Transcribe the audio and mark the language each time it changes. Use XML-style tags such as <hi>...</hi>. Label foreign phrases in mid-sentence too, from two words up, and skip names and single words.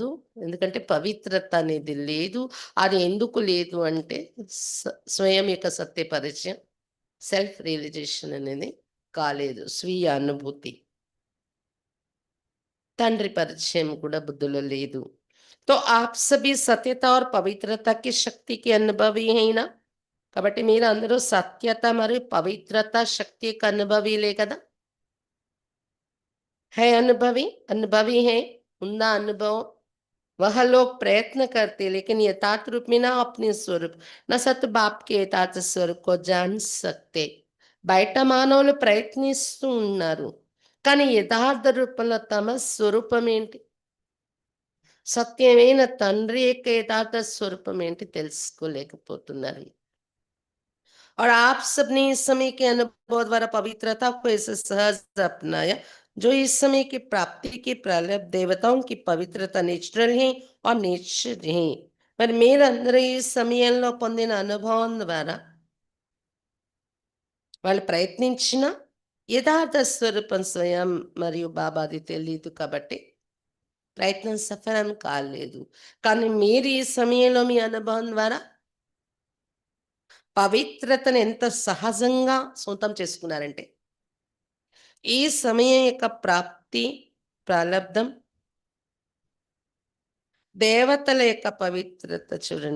<te>ఎందుకంటే పవిత్రత అనేది లేదు. అది ఎందుకు లేదు అంటే స్వయం యొక్క సత్య పరిచయం,</te> <en>self realization</en> <te>అనేది కాలేదు. స్వీయ అనుభూతి, తండ్రి పరిచయం కూడా బుద్ధిలో లేదు.</te> <hi>तो आप सभी सत्यता और पवित्रता की शक्ति के अनुभवी हैं ना.</hi> <te>కాబట్టి మీరు అందరూ సత్యత మరియు పవిత్రత శక్తి యొక్క అనుభవీలే కదా.</te> <hi>है अनुभवी, अनुभवी है, उनका अनुभव. वह लोग प्रयत्न करते लेकिन यथार्थ रूप में ना अपने स्वरूप न सत बाप के यथार्थ स्वरूप को जान सकते.</hi> <te>బయట మానవులు ప్రయత్నిస్తూ ఉన్నారు కానీ యథార్థ రూపంలో తమ స్వరూపం ఏంటి, సత్యమైన తండ్రి యొక్క యథార్థ స్వరూపం ఏంటి తెలుసుకోలేకపోతున్నారు.</te> <hi>और आप सबने इस समय के अनुभव द्वारा पवित्रता को ऐसे सहज अपनाया जो इस समय की प्राप्ति की प्रलय देवताओं की पवित्रता नेचुरल है और नेचर है.</hi> <te>మరి మీరందరూ ఈ సమయంలో పొందిన అనుభవం ద్వారా వాళ్ళు ప్రయత్నించినా యథార్థ స్వరూపం స్వయం మరియు బాబాది తెలీదు కాబట్టి ప్రయత్నం సఫలం కాలేదు. కానీ మీరు ఈ సమయంలో మీ అనుభవం ద్వారా పవిత్రతను ఎంత సహజంగా సొంతం చేసుకున్నారంటే, ఈ సమయం యొక్క ప్రాప్తి, ప్రాలబ్ధం, దేవతల యొక్క పవిత్రత చూడండి.</te>